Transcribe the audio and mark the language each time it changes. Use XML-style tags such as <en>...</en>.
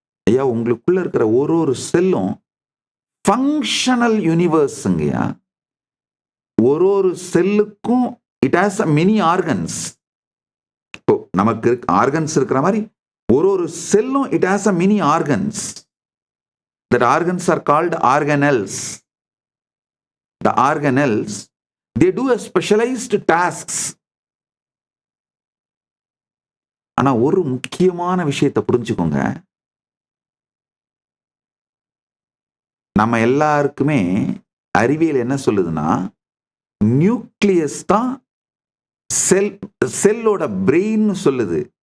<ta>ஐயா, உங்களுக்குள்ள இருக்கிற ஒரு செல்லும் ஃபங்க்ஷனல் யூனிவர்ஸ்ங்கய்யா. ஒரு செல்லுக்கும்</ta> <en>It has a mini organs.</en> <ta>இப்போ நமக்கு ஆர்கன்ஸ் இருக்கிற மாதிரி ஒரு செல்லும்</ta> <en>It has a mini organs. That organs are called organelles. The organelles, they do a specialized tasks.</en> <ta>ஆனா ஒரு முக்கியமான விஷயத்தை புரிஞ்சுக்கோங்க. நம்ம எல்லாருக்குமே அறிவியல் என்ன சொல்லுதுன்னா, நியூக்ளியஸ் தான் செல்லோட பிரெயின் சொல்லுது.</ta>